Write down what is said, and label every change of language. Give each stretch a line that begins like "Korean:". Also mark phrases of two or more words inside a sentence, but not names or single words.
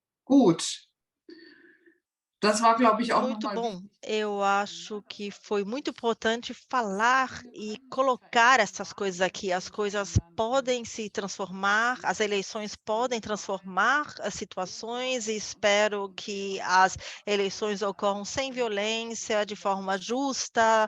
German: gut. Das war, glaube ich, auch
Portuguese: Muito
German: nochmal
Portuguese: bom.
German: wichtig.
Portuguese: Eu acho que foi muito importante falar e colocar essas coisas aqui. As coisas podem se transformar, as eleições podem transformar as situações e espero que as eleições ocorram sem violência, de forma justa.